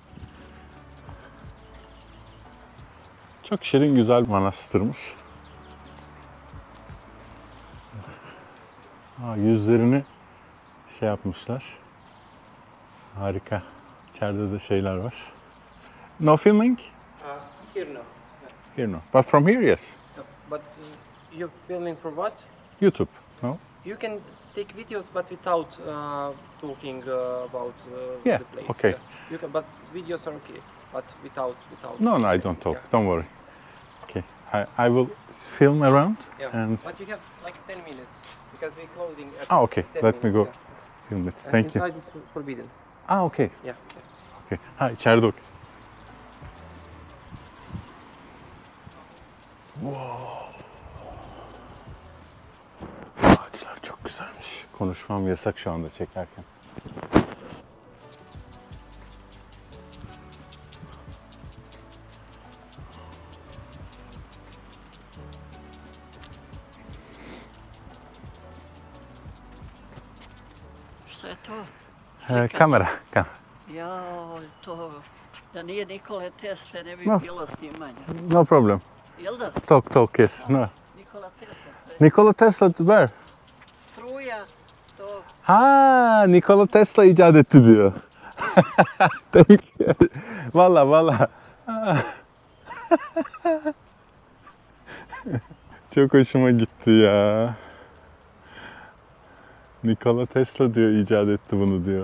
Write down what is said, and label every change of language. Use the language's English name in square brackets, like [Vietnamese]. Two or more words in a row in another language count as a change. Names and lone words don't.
[Turkish] Çok şirin, güzel manastırmış. Yüzlerini şey yapmışlar. Harika. İçeride de şeyler var. [English] No filming? Here no. Here no. But from here, yes. But you're filming for what? YouTube. No? You can take videos, but without talking about Yeah, the place. okay. You can, but videos are okay, but without. No, I don't talk. Yeah. Don't worry. Okay. I will film around. Yeah. And But you have like 10 minutes because we're closing. At okay. 10 Let me minutes, go yeah. film it. And Thank you. inside is forbidden. Okay. Yeah. [Turkish] Okay. İçeride bak. Ağaçlar çok güzelmiş. Konuşmam yasak şu anda çekerken. [Serbian] Šta je to? Kamera. Jao, to, da nije Nikole Tesle ne bi [English] No. [Serbian] bilo snimanja. [English] No problem. [Serbian] Jel da? [English] Talk, yes. No. [Serbian] Nikola Tesla, sve. [English] Nikola Tesla where? [Serbian] Struja, to, [Turkish] Ha, Nikola Tesla icat etti diyor. Tabii ki. Valla. Çok hoşuma gitti ya. Nikola Tesla diyor, icat etti bunu diyor.